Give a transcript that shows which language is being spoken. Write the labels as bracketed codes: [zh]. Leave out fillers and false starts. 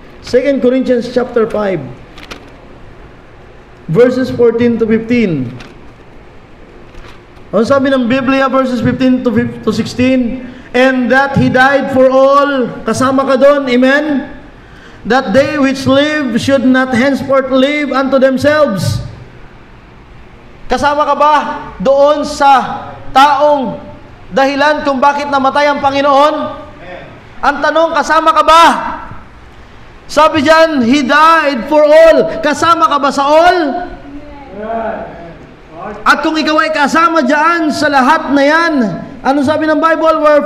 [en] 2 Corinthians chapter 5 verses 14 to 15. [tl] Ano sabi ng Biblia, verses 15 to 16? [en] And that He died for all. [tl] Kasama ka doon, [en] amen? That they which live should not henceforth live unto themselves. [tl] Kasama ka ba doon sa taong dahilan kung bakit namatay ang Panginoon? Ang tanong, kasama ka ba? Sabi diyan, [en] He died for all. [tl] Kasama ka ba sa all? At kung ikaw ay kasama diyan sa lahat na yan, ano sabi ng Bible?